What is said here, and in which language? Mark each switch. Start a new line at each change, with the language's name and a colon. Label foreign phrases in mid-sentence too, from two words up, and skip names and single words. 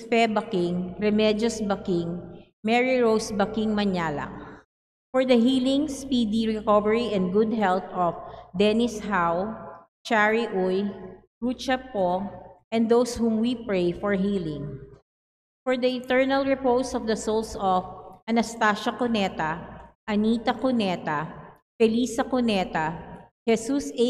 English: Fe Baking, Remedios Baking, Mary Rose Baking Manyala. For the healing, speedy recovery, and good health of Dennis Howe, Chari Uy, Rucha Po, and those whom we pray for healing. For the eternal repose of the souls of Anastasia Cuneta, Anita Cuneta, Felisa Cuneta, Jesus A.